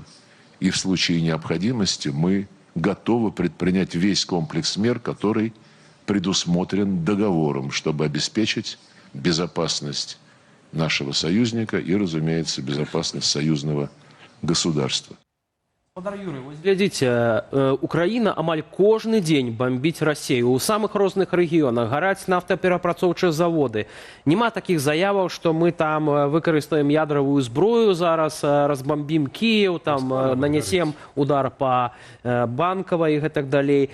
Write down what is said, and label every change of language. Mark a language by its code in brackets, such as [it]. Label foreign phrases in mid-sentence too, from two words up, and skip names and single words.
[ru] И в случае необходимости мы готовы предпринять весь комплекс мер, который предусмотрен договором, чтобы обеспечить безопасность нашего союзника и, разумеется, безопасность союзного государства. [be] Спадар Юрый, вось глядзіце, Украіна амаль кожны дзень бомбіць Расію. У самых розных рэгіёнах гараць нафтаперапрацоўчыя заводы. Нема такіх заяваў, што мы там выкарыстаем ядравую зброю зараз, разбомбім Кіеў, там [ru] нанесем удар по [be] Банкавай і гэтак далей.